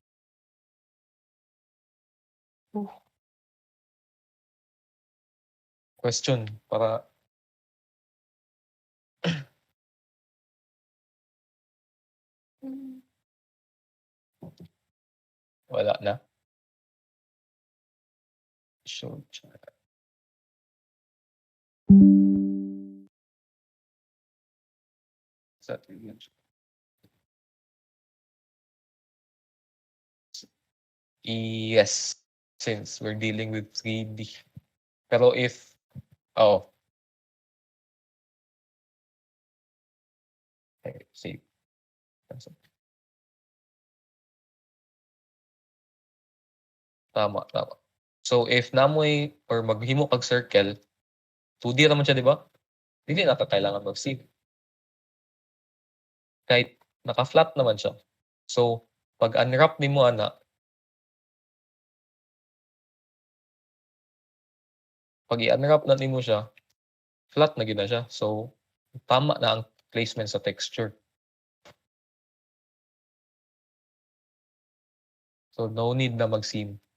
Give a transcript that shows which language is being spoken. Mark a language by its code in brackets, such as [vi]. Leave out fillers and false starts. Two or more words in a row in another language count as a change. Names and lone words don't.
[ceb] Question para wala na. [en] Show chat. Sa yes, since we're dealing with 3D. Pero if oh, okay, save. [ceb] Tama. So if namoy or maghimo kag circle, [tl] 2D naman siya, di ba? [ceb] Dili na ka kailangan mag-save. Kahit naka-flat naman siya. So pag unwrap nimo ana, pag i-unwrap na nimo siya, flat na gid na siya. So tama na ang placement sa texture. [en] So no need [ceb] na mag-seam.